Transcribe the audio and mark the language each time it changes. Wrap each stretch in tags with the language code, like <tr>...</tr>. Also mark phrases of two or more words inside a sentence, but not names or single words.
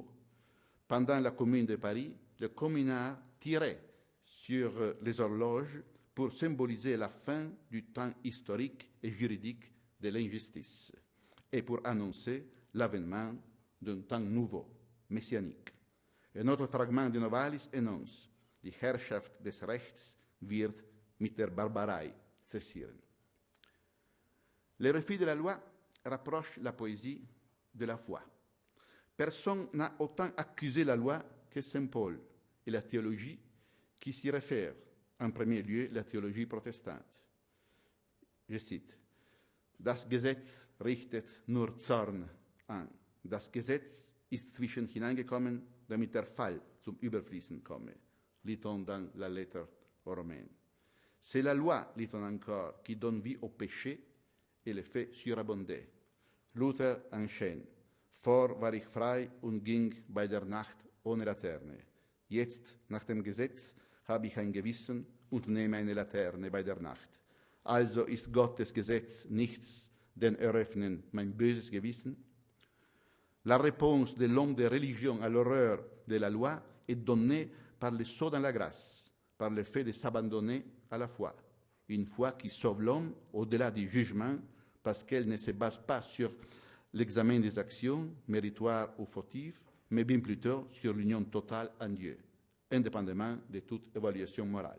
<fr>Pendant la Commune de Paris, le communard tirait sur les horloges pour symboliser la fin du temps historique et juridique de l'injustice et pour annoncer l'avènement d'un temps nouveau, messianique. Un autre fragment de Novalis énonce:</fr> <de>Die Herrschaft des Rechts wird mit der Barbarei cessieren.</de> <fr>Le refus de la loi rapproche la poésie de la foi. Personne n'a autant accusé la loi que Saint Paul et la théologie qui s'y réfère, en premier lieu la théologie protestante. Je cite:</fr> <de>Das Gesetz richtet nur Zorn an. Das Gesetz ist zwischen hineingekommen, damit der Fall zum Überfließen komme.</de> <fr>Lit-on dans la lettre aux Romains. C'est la loi, lit-on encore, qui donne vie au péché et le fait surabonder. Luther enchaîne:</fr> <de>Vor war ich frei und ging bei der Nacht ohne Laterne. Jetzt, nach dem Gesetz, habe ich ein Gewissen und nehme eine Laterne bei der Nacht. Also ist Gottes Gesetz nichts, denn eröffnen mein böses Gewissen?</de> <fr>La réponse de l'homme de religion à l'horreur de la loi est donnée par le saut dans la grâce, par le fait de s'abandonner à la foi. Une foi qui sauve l'homme au-delà du jugement parce qu'elle ne se base pas sur l'examen des actions, méritoires ou fautives, mais bien plutôt sur l'union totale en Dieu, indépendamment de toute évaluation morale.</fr>